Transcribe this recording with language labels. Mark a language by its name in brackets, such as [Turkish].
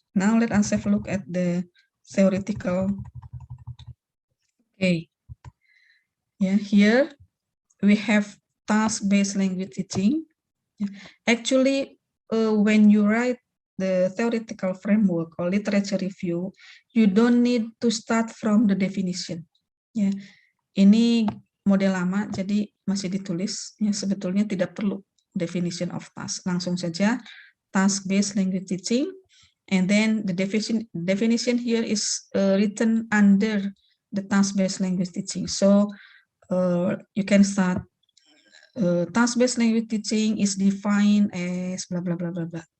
[English] Now let us have a look at the theoretical. Okay. Yeah, here we have task-based language teaching. Actually, when you write the theoretical framework or literature review, you don't need to start from the definition. [Indonesian] Ya, ini model lama, jadi masih ditulis. Ya, sebetulnya tidak perlu definition of task. Langsung saja [English] task-based language teaching, and then the definition here is written under the task-based language teaching. So you can start. Task-based language teaching is defined as blah, blah, blah, blah, blah.